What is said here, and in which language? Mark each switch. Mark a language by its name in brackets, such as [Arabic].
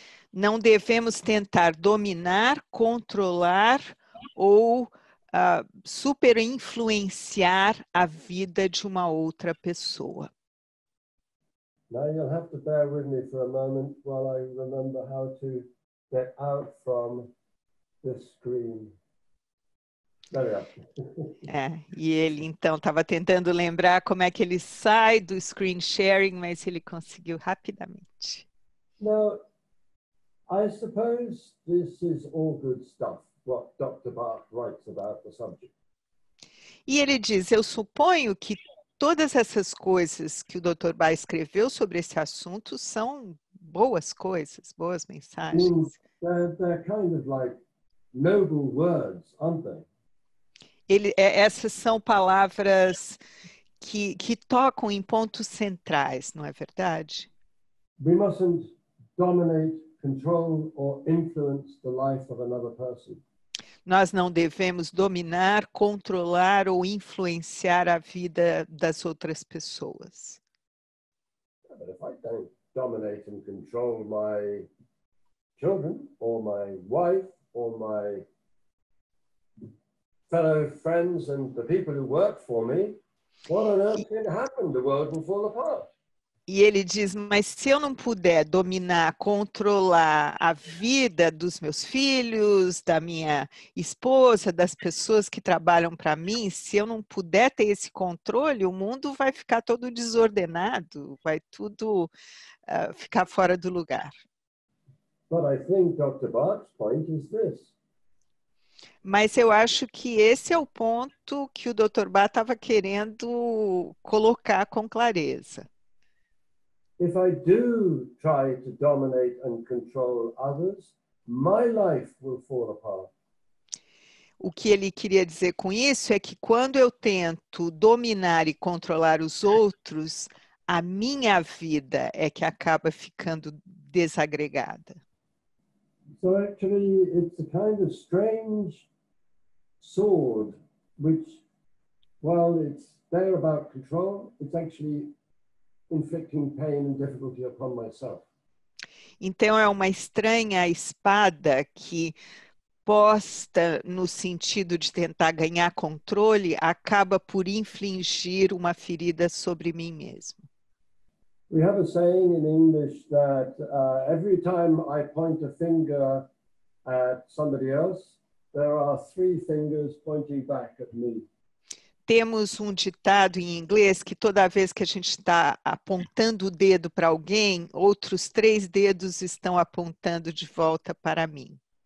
[Portuguese] Não devemos tentar dominar, controlar ou superinfluenciar a vida de uma outra pessoa. [English] Now you'll have to bear with me for a moment while I remember how to get out from this screen. There we are. [Portuguese] E ele então estava tentando lembrar como é que ele sai do screen sharing, mas ele conseguiu rapidamente. [English] Now, I suppose this is all good stuff, what Dr. Bach writes about the subject. [Portuguese] E ele diz, eu suponho que todas essas coisas que o Dr. Bach escreveu sobre esse assunto são boas coisas, boas mensagens. [English] They're kind of like noble words, aren't they? [Portuguese] Essas são palavras que tocam em pontos centrais, não é verdade? [English] We mustn't dominate, control, or influence the life of another person. [Portuguese] Nós não devemos dominar, controlar ou influenciar a vida das outras pessoas. [English] But if I dominate and control my children or my wife or my fellow friends and the people who work for me, what on earth can happen? The world will fall apart. [Portuguese] E ele diz, mas se eu não puder dominar, controlar a vida dos meus filhos, da minha esposa, das pessoas que trabalham para mim, se eu não puder ter esse controle, o mundo vai ficar todo desordenado, vai tudo ficar fora do lugar. [English] But I think Dr. Bart's point is this. [Portuguese] Mas eu acho que esse é o ponto que o Dr. Bach estava querendo colocar com clareza. [English] If I do try to dominate and control others, my life will fall apart. [Portuguese] O que ele queria dizer com isso é que quando eu tento dominar e controlar os outros, a minha vida é que acaba ficando desagregada. [English] So actually, it's a kind of strange sword, which, while it's there about control, it's actually inflicting pain and difficulty upon myself. [Portuguese] Então é uma estranha espada que, posta no sentido de tentar ganhar controle, acaba por infligir uma ferida sobre mim mesmo. [English] We have a saying in English that every time I point a finger at somebody else, there are three fingers pointing back at me. [Portuguese] Temos um ditado em inglês que toda vez que a gente está apontando o dedo para alguém, outros 3 dedos estão apontando de volta para mim.